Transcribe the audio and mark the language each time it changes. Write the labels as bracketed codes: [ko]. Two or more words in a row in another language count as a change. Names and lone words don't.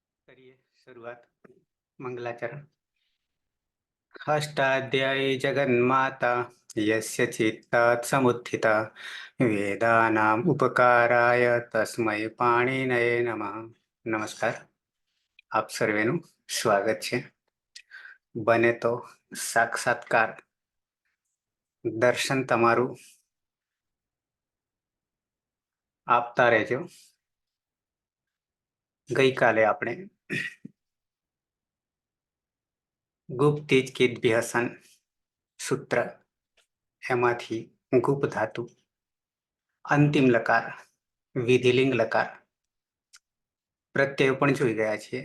[hi] करिए शुरुआत मंगलाचरण। [sa] अष्टाध्यायी जगन्माता यस्य चित्तात् समुत्थिता वेदानाम् उपकाराय तस्मै पाणिनये नमः। [hi] नमस्कार, [gu] આપ સર્વેનું સ્વાગત છે. બને તો સાક્ષાત્કાર દર્શન તમારું આપતા રહેજો. ગઈકાલે આપણે ગુપ્તિજ કિદ્ભ્યસન સૂત્ર એમાંથી ગુપ ધાતુ અંતિમ લકાર વિધિલિંગ લકાર પ્રત્યય પણ જોઈ ગયા છીએ.